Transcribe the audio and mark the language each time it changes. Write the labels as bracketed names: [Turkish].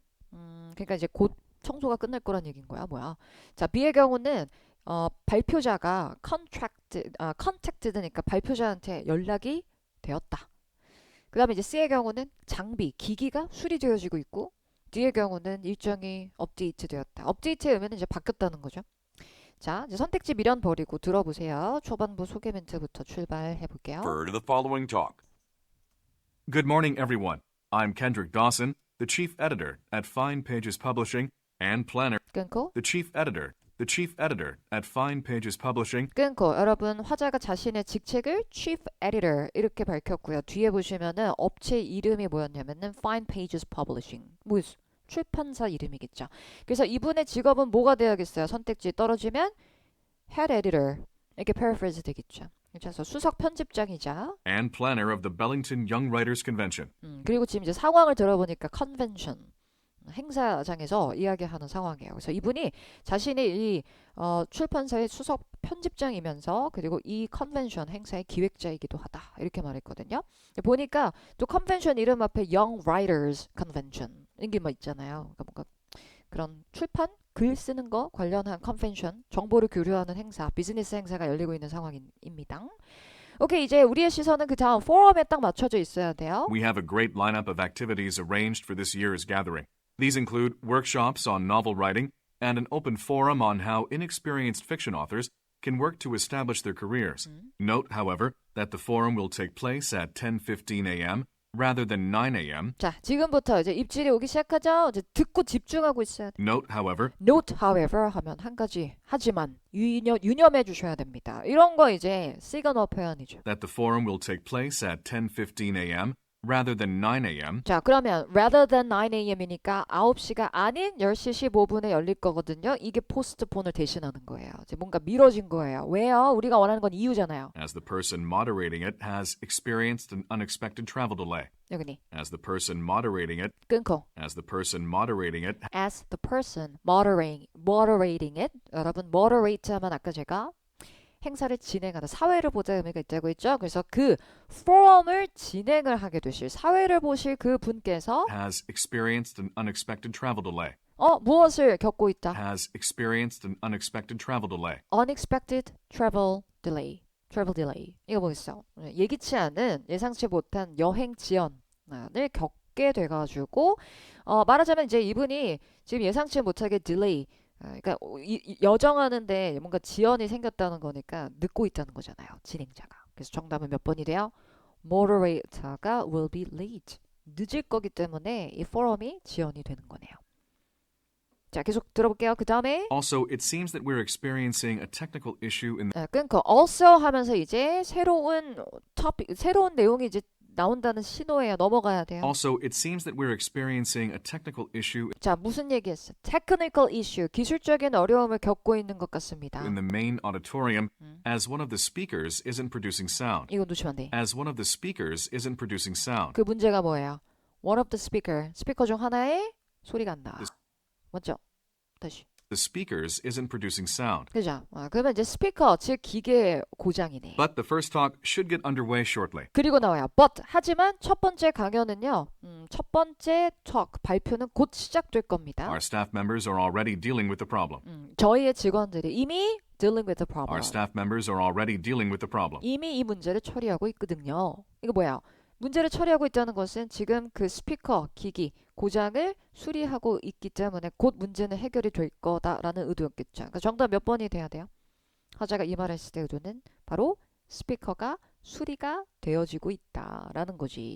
[Korean] 그러니까 이제 곧 청소가 끝날 거란 얘기인 거야. 뭐야? 자, B의 경우는 발표자가 contacted니까 발표자한테 연락이 되었다. 그 다음에 이제 C의 경우는 장비, 기기가 수리되어지고 있고 D의 경우는 일정이 업데이트 되었다. 업데이트의 의미는 이제 바뀌었다는 거죠. 자, 이제 선택지 미련 버리고 들어보세요. 초반부 소개 멘트부터 출발해 볼게요. [English] For the following talk. Good morning, everyone. I'm Kendrick Dawson, the chief editor at Fine Pages Publishing and planner. [Korean] 끊고 [English] The chief editor at Fine Pages Publishing. [Korean] 끊고 여러분 화자가 자신의 직책을 chief editor 이렇게 밝혔고요. 뒤에 보시면은 업체 이름이 뭐였냐면은 Fine Pages Publishing. 뭐 출판사 이름이겠죠. 그래서 이분의 직업은 뭐가 돼야겠어요? 선택지 떨어지면 head editor 이렇게 paraphrase 되겠죠. 그래서 수석 편집장이자 [English] And planner of the Bellington Young Writers Convention. [Korean] 그리고 지금 이제 상황을 들어보니까 convention 행사장에서 이야기하는 상황이에요. 그래서 이분이 자신이 이 출판사의 수석 편집장이면서 그리고 이 컨벤션 행사의 기획자이기도 하다. 이렇게 말했거든요. 보니까 또 컨벤션 이름 앞에 Young Writers Convention 이게 뭐 있잖아요. 그러니까 뭔가 그런 출판, 글 쓰는 거 관련한 컨벤션, 정보를 교류하는 행사, 비즈니스 행사가 열리고 있는 상황입니다. 오케이, 이제 우리의 시선은 그 다음 포럼에 딱 맞춰져 있어야 돼요. [English] We have a great lineup of activities arranged for this year's gathering. These include workshops on novel writing and an open forum on how inexperienced fiction authors can work to establish their careers. Note, however, that the forum will take place at 10:15 a.m. rather than 9 a.m. [Korean] 자, 지금부터 이제 입질이 오기 시작하죠. 이제 듣고 집중하고 있어야 돼요. [English] Note, however, Note, however [Korean] 하면 한 가지 하지만 유념해 주셔야 됩니다. 이런 거 이제 시그널 표현이죠. [English] that the forum will take place at 10:15 a.m. rather than 9 a.m. [Korean] 자, 그러면 [English] rather than 9 a.m. [Korean] 이니까 9시가 아닌 10시 15분에 열릴 거거든요. 이게 포스트폰을 대신하는 거예요. 이제 뭔가 미뤄진 거예요. 왜요? 우리가 원하는 건 이유잖아요. [English] As the person moderating it has experienced an unexpected travel delay. [Korean] 여기니 [English] As the person moderating it, [Korean] 끊고 [English] as the person moderating it as the person moderating it [Korean] 여러분 moderate 하면 아까 제가 행사를 진행하다 사회를 보자 의미가 있다고 했죠. 그래서 그 포럼을 진행을 하게 되실 사회를 보실 그 분께서 [English] has experienced an unexpected travel delay. [Korean] 무엇을 겪고 있다? [English] Has experienced an unexpected travel delay. Unexpected travel delay. [Korean] 이거 뭐겠어? 예기치 않은 예상치 못한 여행 지연을 겪게 돼가지고 말하자면 이제 이분이 지금 예상치 못하게 delay 그러니까 여정하는데 뭔가 지연이 생겼다는 거니까 늦고 있다는 거잖아요. 진행자가. 그래서 정답은 몇 번이 돼요? [English] Moderator가 will be late. [Korean] 늦을 거기 때문에 이 포럼이 지연이 되는 거네요. 자, 계속 들어볼게요. 그 다음에 [English] Also, it seems that we're experiencing a technical issue in the [Korean] 끊고 also 하면서 이제 새로운 내용이 이제 나온다는 신호예요. 넘어가야 돼요. [English] Also, it seems that we're experiencing a technical issue [Korean] 자, 무슨 얘기했어? [English] Technical issue, [Korean] 기술적인 어려움을 겪고 있는 것 같습니다. [English] in the main auditorium as one of the speakers isn't producing sound. [Korean] 이거 놓치면 안 돼. [English] As one of the speakers isn't producing sound. [Korean] 그 문제가 뭐예요? [English] One of the [Korean] 스피커 중 하나의 소리가 안 나와. 맞죠? 다시. [English] The speakers isn't producing sound. [Korean] 그죠? 그러면 이제 스피커, 즉 기계 고장이네. [English] But the first talk should get underway shortly. [Korean] 그리고 나와요. But 하지만 첫 번째 강연은요. 첫 번째 talk 발표는 곧 시작될 겁니다. [English] Our staff members are already dealing with the problem. [Korean] 저희의 직원들이 이미 [English] dealing with the problem. Our staff members are already dealing with the problem. [Korean] 이미 이 문제를 처리하고 있거든요. 이거 뭐야? 문제를 처리하고 있다는 것은 지금 그 스피커 기기 고장을 수리하고 있기 때문에 곧 문제는 해결이 될 거다라는 의도였겠죠. 그러니까 정답 몇 번이 돼야 돼요? 화자가 이 말을 했을 때 의도는 바로 스피커가 수리가 되어지고 있다라는 거지.